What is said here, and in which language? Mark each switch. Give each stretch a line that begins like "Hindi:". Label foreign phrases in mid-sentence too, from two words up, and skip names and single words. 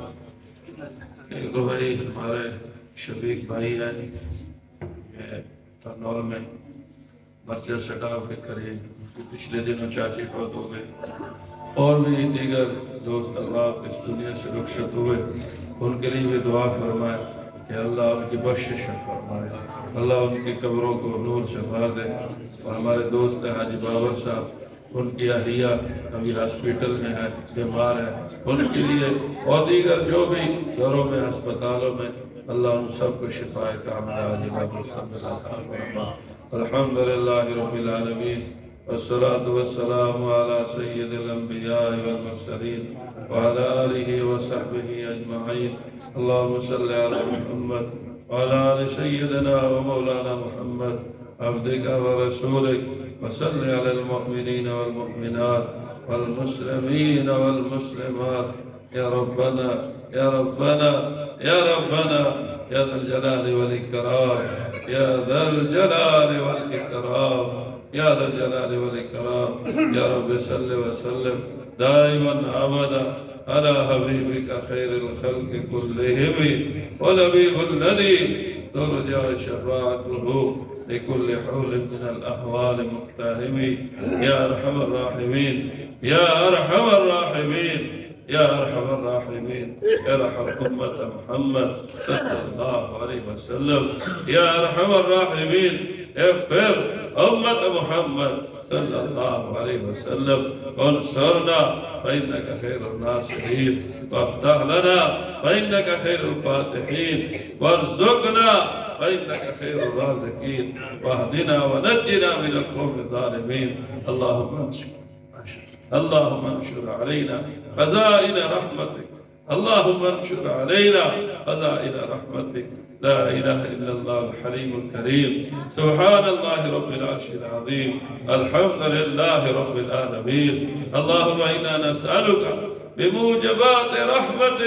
Hindi: एक तो भाई हमारे शफीक भाई है तनौल में मस्जिद सटाव के करीब, पिछले दिनों चाची फौत हो गए और भी दीगर दोस्त अल्लाह इस दुनिया से रुखसत हुए, उनके लिए भी दुआ फरमाए कि अल्लाह उनकी बख्शिश फरमाए, अल्लाह उनकी कब्रों को नूर से भर दे। और हमारे दोस्त हैं हाजी बाबर साहब, उनकी अहलिया अभी हॉस्पिटल में है, बीमार है, उनके लिए और दीगर जो भी घरों में अस्पतालों में अल्लाह उन सबको शिफाए कामिला
Arabic: الحمد لله رب العالمين والصلاة والسلام على سيد الأنبياء والمرسلين وعلى آله وصحبه أجمعين. اللهم صل على محمد وعلى آل سيدنا ومولانا محمد عبدك ورسولك وصل على المؤمنين والمؤمنات والمسلمين والمسلمات يا ربنا يا ربنا يا ربنا يا ذا الجلال والإكرام يا ذا الجلال والإكرام يا ذا الجلال والإكرام يا رب صل وسلم دائما أبدا على حبيبك خير الخلق كلهم والنبي الذي ترجى شفاعته لكل هول من الأهوال مقتحم يا أرحم الراحمين يا أرحم الراحمين يا أرحم الراحمين ارحم أمة محمد صلى الله عليه وسلم يا أرحم الراحمين اغفر أمة محمد صلى الله عليه وسلم وانصرنا فإنك خير الناصرين وافتح لنا فإنك خير الفاتحين وارزقنا فإنك خير الرازقين واهدنا ونجنا من القوم الظالمين. اللهم انشر علينا خزائن رحمتك اللهم انشر علينا خزائن رحمتك لا إله إلا الله الحليم الكريم سبحان الله رب العرش العظيم الحمد لله رب العالمين اللهم إنا نسألك بموجبات رحمتك